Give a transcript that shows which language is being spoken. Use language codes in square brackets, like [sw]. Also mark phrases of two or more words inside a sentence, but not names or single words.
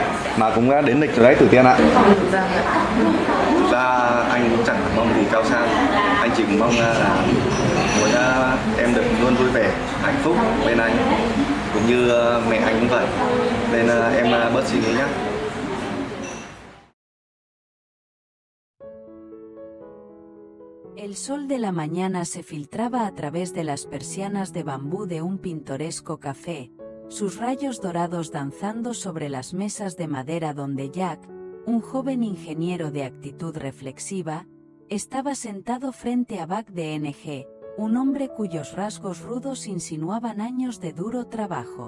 [vi] Mà cũng đã đến lịch rồi đấy Tử Tiên ạ. Thực ra anh cũng chẳng mong gì cao sang. Anh chỉ mong là muốn em được luôn vui vẻ, hạnh phúc bên anh. Cũng như mẹ anh cũng vậy. Nên em bớt suy nghĩ nhé. [es] El sol de la mañana se filtraba a través de las persianas de bambú de un pintoresco café, sus rayos dorados danzando sobre las mesas de madera donde Jack, un joven ingeniero de actitud reflexiva, estaba sentado frente a Buck DNG, un hombre cuyos rasgos rudos insinuaban años de duro trabajo.